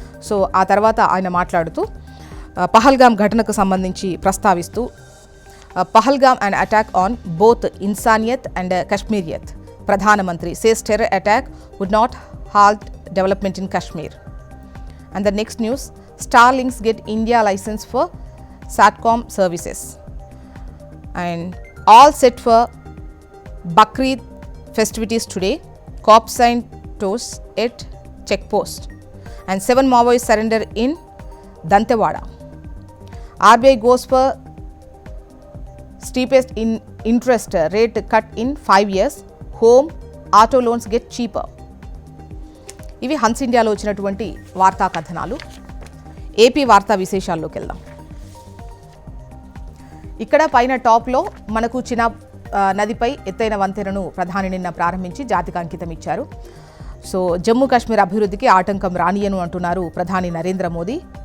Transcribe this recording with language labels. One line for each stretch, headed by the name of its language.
Telugu: So ఆ తర్వాత ఆయన మాట్లాడుతూ పహల్గామ్ ఘటనకు సంబంధించి ప్రస్తావిస్తూ
English: Pahalgam an attack on both Insaniyat and Kashmiriyat. Pradhana Mantri says terror attack would not halt development in Kashmir. And the next news, Starlinks get India license for Satcom services. And all set for Bakrid festivities today. Cop sign toast at checkpost. And 7 Maoists surrender in Dantewada. RBI goes for steepest interest rate cut in 5 years. Home, auto loans get cheaper.
Telugu: ఇవి Hans ఇండియాలో వచ్చినటువంటి వార్తా కథనాలు. AP వార్తా విశేషాల్లోకి వెళ్దాం. ఇక్కడ పైన టాప్లో మనకు చినాబ్ నదిపై ఎత్తైన వంతెనను ప్రధాని నిన్న ప్రారంభించి జాతికి అంకితం ఇచ్చారు. సో జమ్మూ కాశ్మీర్ అభివృద్ధికి ఆటంకం రానియను అంటున్నారు ప్రధాని నరేంద్ర మోదీ.